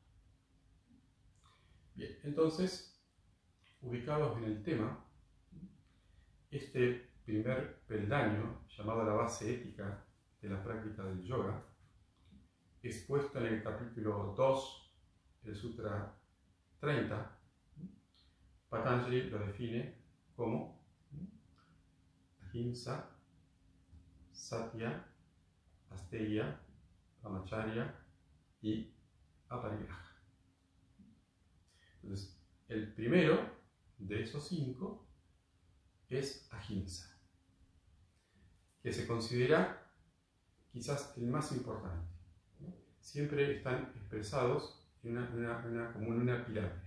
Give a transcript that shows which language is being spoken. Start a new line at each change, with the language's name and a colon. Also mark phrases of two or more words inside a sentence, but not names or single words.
Spanish: Bien, entonces, ubicados en el tema, este primer peldaño, llamado la base ética de la práctica del yoga, expuesto en el capítulo 2 del Sutra 30, Patanjali lo define como ahimsa, satya, asteya, brahmacharya y aparigraha. Entonces, el primero de esos 5 es ahimsa, que se considera quizás el más importante. Siempre están expresados como en una pirámide.